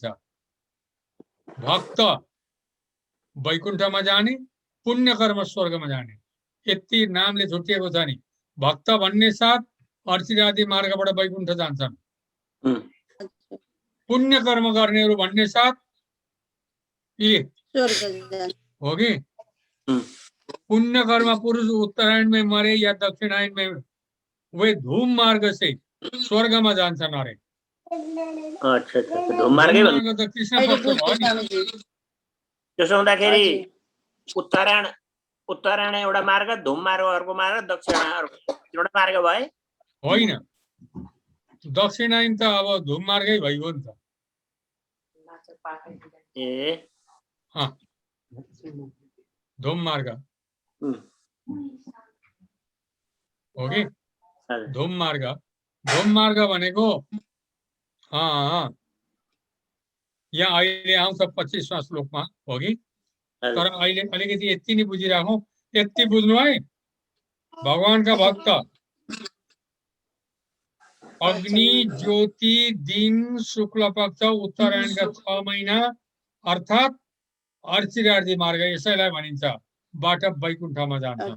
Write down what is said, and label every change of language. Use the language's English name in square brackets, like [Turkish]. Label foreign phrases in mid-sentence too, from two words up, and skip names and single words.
[Nepali] भक्त वैकुण्ठमा जाने, पुण्य कर्म स्वर्गमा जाने, यति नामले छुट्टिएको छ नि। भक्त भन्ने साथ अर्चिरादी मार्गबाट वैकुण्ठ जान्छन्। पुण्य कर्म गर्नेहरू भन्ने साथ हो कि पुण्य कर्म पुरुष [Hindi] उत्तरायण में मरे या दक्षिणायन में, वे धूम मार्ग से स्वर्ग में [Nepali] जान्छन् अरे। अच्छा, धूम मार्गै मार्ग त कृष्ण पक्ष भयो नि। त्यसो हुँदाखेरि उत्तरायण एउटा मार्ग, धूम मार्ग अर्को मार्ग, दक्षिणायन एउटा मार्ग भए? होइन, दक्षिणायन त अब धूम मार्गै भइगयो नि त। धूम मार्ग हो कि धूम मार्ग भनेको यहाँ अहिले आउँछ 25वां श्लोकमा हो कि। तर अहिले अलिकति यति नै बुझिराखौँ, यति बुझ्नु है। भगवानका भक्त अग्नि, ज्योति, दिन, शुक्ल पक्ष, उत्तरायणका 6 महिना अर्थात अर्चिरादी मार्ग, यसैलाई भनिन्छ बाट वैकुण्ठमा जान्छन्।